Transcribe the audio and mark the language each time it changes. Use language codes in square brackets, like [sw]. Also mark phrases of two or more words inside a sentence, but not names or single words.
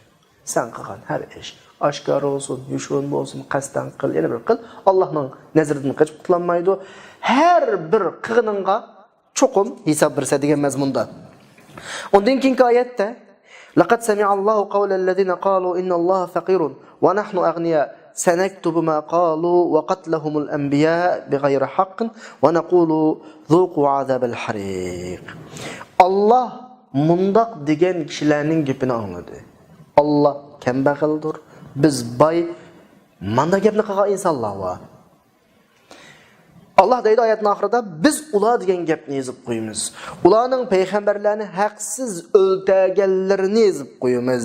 [uz] Sen qilgan har ish oshkor olsun, yushun bo'lsin, qasddan qil, yana bir qil, Allohning nazaridan qochib qutlanmaydi. Har bir qilganingga cho'qim hisob bersa degan mazmunda. Undan keyingi oyatda [ar] لقد سمع الله قول الذين قالوا إن الله فقير ونحن أغنياء سنكتب ما قالوا وقتلهم الأنبياء بغير حق ونقول ذوقوا عذاب الحريق. [uz] Allah mundaq degan kishilarning gapini angladi. Allah kambag'aldir, biz boy. Manda gapni qilgan insonlar bor. Allah deydi oyatning oxirida biz ular degan gapni yozib qo'yamiz. Ularning payg'ambarlarni haqsiz o'ldirganlarini yozib qo'yamiz.